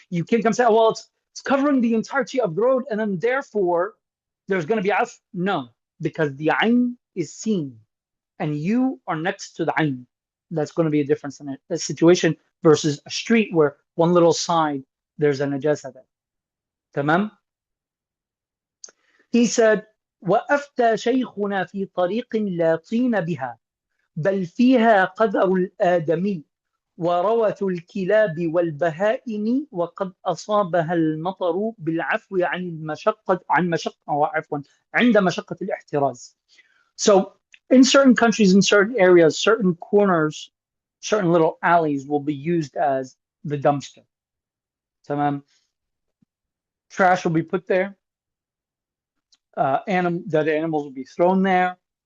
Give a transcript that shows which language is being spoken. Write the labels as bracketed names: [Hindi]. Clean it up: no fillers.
[English] You can't come say, oh, well, it's covering the entirety of the road, and then therefore there's going to be af. No, because the ayn is seen, and you are next to the ayn. That's going to be a difference in a situation versus a street where one little side there's a najasa there. [Arabic] Tamam. [English] He said, [Arabic] وأفتى شيخنا في طريق لا طين بها بل فيها قذر الآدمي وروث الكلاب والبهائم وقد أصابها المطر بالعفو عند مشقة الاحتراز. [English] So in certain countries, in certain areas, certain corners, certain little alleys will be used as the dumpster. Trash will be put there. Dead animals will be thrown there.